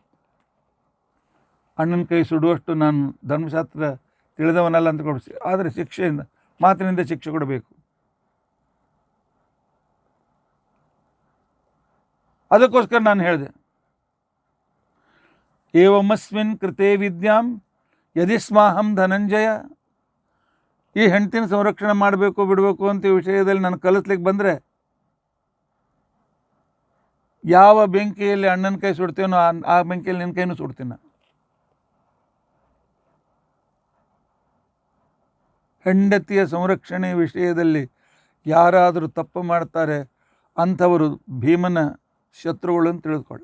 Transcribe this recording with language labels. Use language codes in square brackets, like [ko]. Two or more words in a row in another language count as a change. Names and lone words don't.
[kn] ಅಣ್ಣನ ಕೈ ಸುಡುವಷ್ಟು ನಾನು ಧರ್ಮಶಾಸ್ತ್ರ ತಿಳಿದವನಲ್ಲ ಅಂತ ಕೊಡಿಸಿ, ಆದರೆ ಶಿಕ್ಷೆಯಿಂದ, ಮಾತಿನಿಂದ ಶಿಕ್ಷೆ ಕೊಡಬೇಕು. ಅದಕ್ಕೋಸ್ಕರ ನಾನು ಹೇಳಿದೆ, [sa] ಏವಮಸ್ಮಿನ್ ಕೃತೆ ವಿದ್ಯಾಂ ಯದಿ ಸ್ಮಾಹಂ ಧನಂಜಯ. [kn] ಈ ಹೆಂಡತಿನ ಸಂರಕ್ಷಣೆ ಮಾಡಬೇಕು ಬಿಡಬೇಕು ಅಂತ ಈ ವಿಷಯದಲ್ಲಿ ನಾನು ಕಲಿಸ್ಲಿಕ್ಕೆ ಬಂದರೆ, ಯಾವ ಬೆಂಕಿಯಲ್ಲಿ ಅಣ್ಣನ ಕೈ ಸುಡ್ತೇನೋ ಆ ಬೆಂಕಿಯಲ್ಲಿ ನಿನ್ನ ಕೈನೂ ಸುಡ್ತೀನಿ. ಹೆಂಡತಿಯ ಸಂರಕ್ಷಣೆ ವಿಷಯದಲ್ಲಿ ಯಾರಾದರೂ ತಪ್ಪು ಮಾಡ್ತಾರೆ ಅಂಥವರು ಭೀಮನ ಶತ್ರುಗಳು ಅಂತ ತಿಳಿದುಕೊಳ್ಳಿ.